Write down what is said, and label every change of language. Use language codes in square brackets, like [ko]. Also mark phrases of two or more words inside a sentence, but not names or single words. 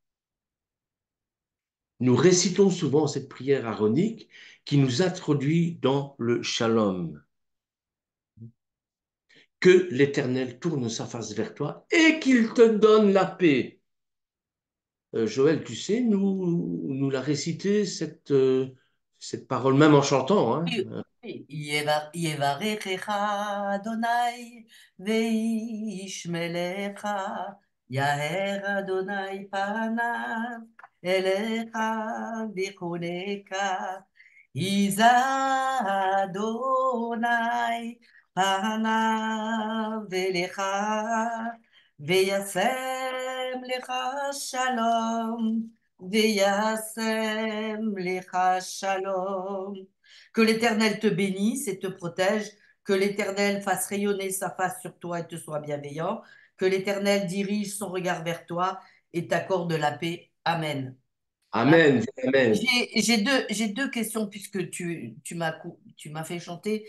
[fr] Nous récitons souvent cette prière aaronique qui nous introduit dans le shalom. Que l'Éternel tourne sa face vers toi et qu'il te donne la paix. Joël, tu sais, nous l'a récité cette parole, même en chantant. Hein. [he] יברכך אדוני וישמלך, יאר אדוני פניו אליך ויחונך, יישא אדוני פניו אליך וישם לך שלום, וישם לך שלום. [fr] Que l'Éternel te bénisse et te protège, que l'Éternel fasse rayonner sa face sur toi et te soit bienveillant, que l'Éternel dirige son regard vers toi et t'accorde la paix. Amen. Hein? Amen, amen. J'ai deux questions puisque tu m'as fait chanter.